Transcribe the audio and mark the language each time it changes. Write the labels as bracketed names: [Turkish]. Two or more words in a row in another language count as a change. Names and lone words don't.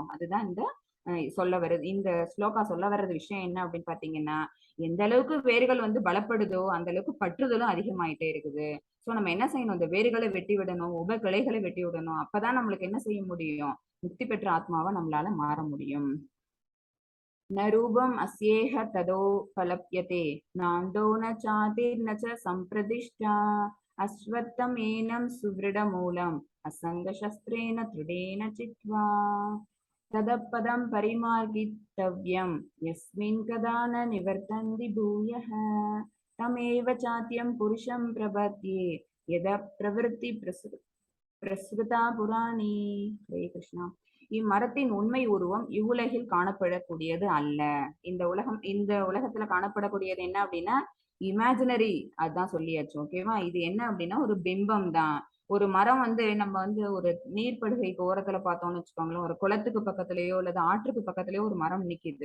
[Tamil] அதுதான் இந்த சொல்ல வருது. இந்த ஸ்லோகா சொல்ல வர்றது விஷயம் என்ன அப்படின்னு பாத்தீங்கன்னா, எந்த அளவுக்கு வேர்கள் வந்து பலப்படுதோ அந்த அளவுக்கு பற்றுதலும் அதிகமாயிட்டே இருக்குது. சோ நம்ம என்ன செய்யணும், இந்த வேர்களை வெட்டி விடணும், உப கிளைகளை வெட்டி விடணும். அப்பதான் நம்மளுக்கு என்ன செய்ய முடியும், முக்தி பெற்ற ஆத்மாவா நம்மளால மாற முடியும். [Sanskrit] न रूपम् अस्येह तदोपलप्यते नान्दो न चातिर्न च सम्प्रदिष्टा अश्वत्थमेनं सुदृढमूलम् असङ्गशस्त्रेण दृढेन चित्वा तदपदं परिमार्गितव्यं यस्मिन् कदा न निवर्तन्ति भूयः तमेव चात्यं पुरुषं प्रपद्ये यदा प्रवृत्ति प्रसृता पुराणी. हरे कृष्णा. [Tamil] இம்மரத்தின் உண்மை உருவம் இவ்வுலகில் காணப்படக்கூடியது அல்ல. இந்த உலகத்துல காணப்படக்கூடியது என்ன அப்படின்னா இமேஜினரி. அதான் சொல்லியாச்சு. ஓகேவா? இது என்ன அப்படின்னா ஒரு பிம்பம் தான். ஒரு மரம் வந்து நம்ம வந்து ஒரு நீர்ப்படுகைக்கு ஓரத்துல பார்த்தோம்னு வச்சுக்கோங்களேன், ஒரு குளத்துக்கு பக்கத்துலயோ அல்லது ஆற்றுக்கு பக்கத்துலயோ ஒரு மரம் நிக்குது.